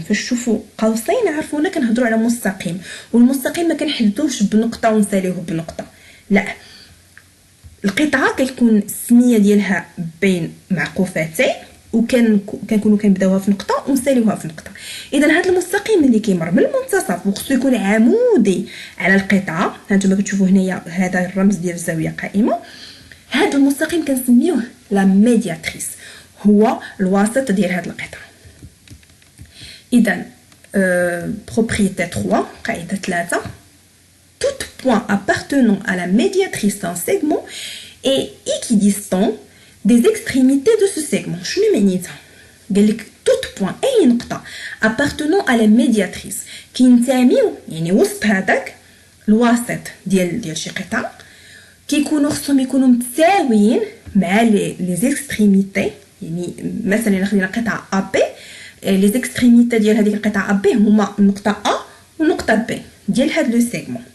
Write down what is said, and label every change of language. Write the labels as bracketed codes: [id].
[ar] فاش تشوفوا قوسين عرفونا كنهضروا على مستقيم، والمستقيم ما كنحددوش بنقطه ونساليوه بنقطه، لا، القطعه كتكون السميه ديالها بين معقوفتين كنكونوا كنبداوها في نقطه ونساليوها في نقطه. اذا هذا المستقيم اللي كيمر من المنتصف وخصو يكون عمودي على القطعه، هانتوما كتشوفوا هنايا هذا الرمز ديال الزاويه قائمه، هذا المستقيم كنسميوه لا ميدياتريس، هو الواسط ديال هذه القطعه. اذا [fr] propriété 3 قاعده 3 tout point appartenant à la médiatrice d'un segment est équidistant des extrémités de ce segment. [ar] شنو معنيتها؟ قال لك [fr] tout point [ar] اي نقطه [fr] appartenant à la médiatrice [ar] كينتميو يعني وسط هذاك الواسط ديال شي قطعه كيكونوا خصهم يكونوا متساويين مع لي زيكستريميتي. يعني مثلا الا خدينا قطعه ا بي، لي زيكستريميتي ديال هذيك القطعه ا بي هما النقطه ا والنقطه بي ديال هاد لو سيغمون.